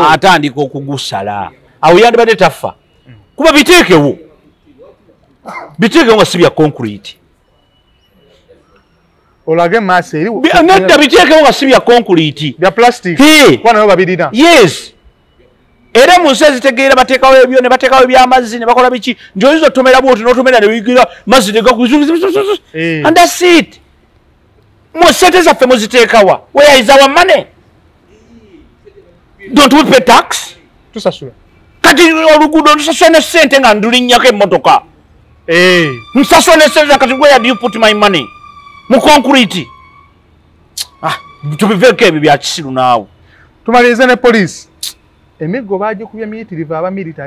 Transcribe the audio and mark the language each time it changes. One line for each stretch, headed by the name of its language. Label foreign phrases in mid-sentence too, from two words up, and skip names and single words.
Ganda: atandika okugusala awo yandibadde tafa kuba biteekewo nga si bya concrete olage maaso eri nedda biteekewo nga si bya concrete bya plastic kuba nayo babirina yes era mu nsi ezitegeera bateekawo ebyo ne bateekawo ebyamazzi ne bakola biki nti oyinza otomera bwoti n'otomera ne biyigira mazzi
English: and that's it.
Ganda: Mu sente zaffe muziteekawa
English: where is our money? Don't we pay tax?
Ganda: Tusasula kati oluguudo nsasula ne ssente nga ndulinnyako emmotoka nsasula ne ssente kati
English: where do you put my money?
Ganda: Mu concrete. Tubiveeko ebyo bya kisiru naawe. Tumalirize ne poliisi emiggo baagikubye miyitirivu aba military